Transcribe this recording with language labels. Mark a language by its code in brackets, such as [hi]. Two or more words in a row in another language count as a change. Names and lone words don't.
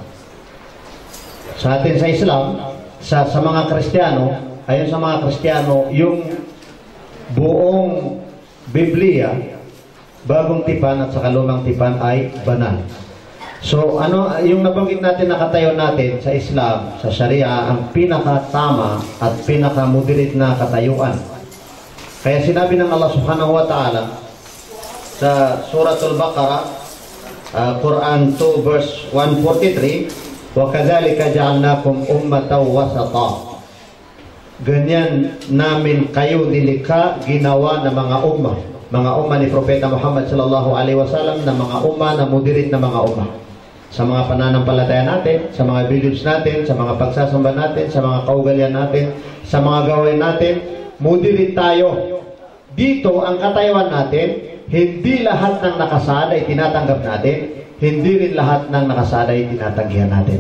[tl] Sa atin sa Islam, sa mga Kristiyano, ayon sa mga Kristiyano, yung buong Biblia, bagong tipan at saka lumang tipan ay banal. So, yung nabanggit natin na katayo natin sa Islam, sa Sharia, ang pinakatama at pinakamoderate na katayuan. Kaya sinabi ng Allah [ar] سبحانه وتعالى [tl] sa Suratul Baqarah, Quran 2 verse 143, [ar] وَكَذَلِكَ جَعَلْنَاكُمْ أُمَّةً وَسَطًا. [tl] Ganyan namin kayo nilikha, ginawa ng mga ummah. Mga ummah ni Propeta Muhammad [ar] صلى الله عليه وسلم [tl] na mga ummah na moderate na mga ummah. Sa mga pananampalataya natin, sa mga beliefs natin, sa mga pagsasamba natin, sa mga kaugalian natin, sa mga gawain natin, moderate tayo. Dito, ang katayuan natin, hindi lahat ng nakasada ay tinatanggap natin, hindi rin lahat ng nakasada ay tinatanggihan natin.